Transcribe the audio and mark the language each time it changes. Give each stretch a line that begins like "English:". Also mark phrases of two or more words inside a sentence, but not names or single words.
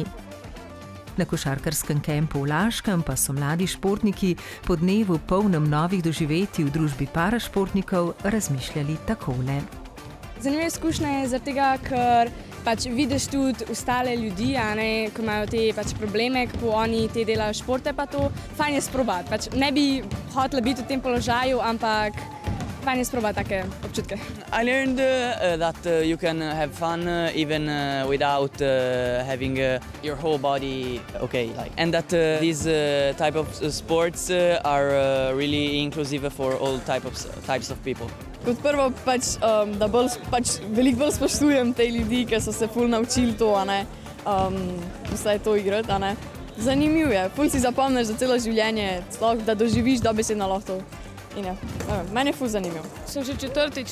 Slovenian: Na košarkarskem kempu v Laškem pa so mladi športniki po dnevu polnem novih doživetij v družbi parašportnikov razmišljali takole. Zanimiva izkušnja je zaradi tega, ker pač vidiš tudi ostale ljudi, ko imajo te pač probleme, kako oni te delajo športe, pa to fajn je sprobati. Pač ne bi hotela biti v tem položaju, ampak fajn je sprobati take občutke.
English: I learned that you can have fun even without having your whole body okay, and that these type of sports are really inclusive for all types of people.
Slovenian: Kot prvo, da veliko bolj spoštujem te ljudi, ki so se ful naučili to, vsaj to igrati. Zanimivo je, ful si zapomniš za celo življenje, da doživiš dobesedno lahko to. Meni je ful zanimivo. Sem že 4.